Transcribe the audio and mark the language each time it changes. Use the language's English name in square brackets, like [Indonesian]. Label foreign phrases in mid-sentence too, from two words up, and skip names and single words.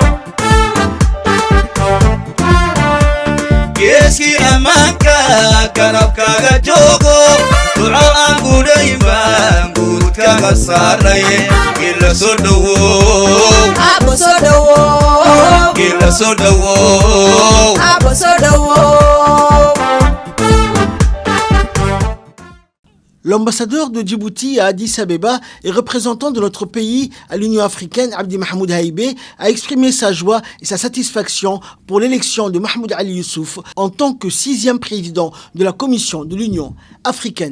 [Somali] geeskii ammaanka garabkaaga joogo duca aan gudhay baan guurkaaga saarnaye gila soo dhawow Abo soo dhawow gila soo dhawow Abo soo dhawow [French] L'ambassadeur de Djibouti à Addis Abeba et représentant de notre pays à l'Union africaine, Abdi Mahmoud Haïbé, a exprimé sa joie et sa satisfaction pour l'élection de Mahmoud Ali Youssouf en tant que 6e président de la Commission de l'Union africaine.